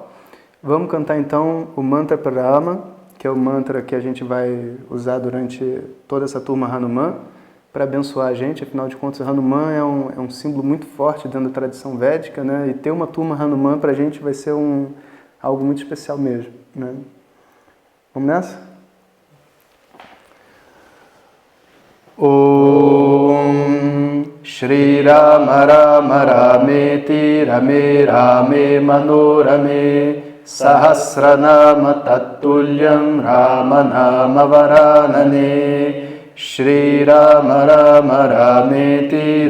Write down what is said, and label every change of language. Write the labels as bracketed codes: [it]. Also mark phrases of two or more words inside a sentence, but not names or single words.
[pt] Vamos cantar então o Mantra Pranama, que é o mantra que a gente vai usar durante toda essa turma Hanuman, para abençoar a gente. Afinal de contas, Hanuman é um símbolo muito forte dentro da tradição védica, né? E ter uma turma Hanuman para a gente vai ser algo muito especial mesmo, né? Vamos nessa? [sa] ॐ श्री राम राम रामेति रमे रामे मनोरमे सहस्रनाम तत्तुल्यं राम नाम वरानने श्री राम राम रामेति